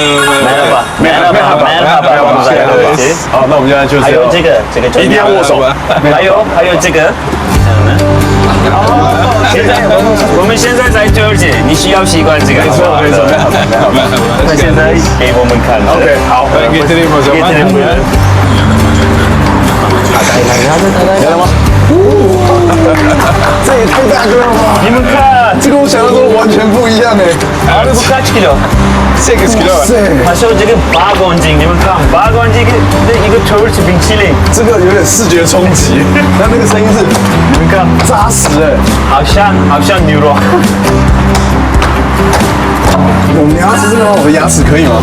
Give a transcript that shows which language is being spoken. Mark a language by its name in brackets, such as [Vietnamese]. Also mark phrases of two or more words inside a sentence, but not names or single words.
[Chinese] 好，那我们现在就是还有这个一定要握手吧？还有这个。我们现在在土耳其，你需要习惯这个。没错。那现在给我们看。OK， 好。 [Turkish] Getireyim o zaman. [Chinese] Getireyim 吗？这也太大个了吧！你们看，这跟我想象中完全不一样哎。这不 [Turkish] kaç kilo？ 8 kilo。 [Chinese] 他说这个8公斤，你们看8公斤的一个土耳其冰淇淋，这个有点视觉冲击。但那个声音是，你们看扎实哎，好像牛肉。我们牙齿这个吗？我的牙齿可以吗？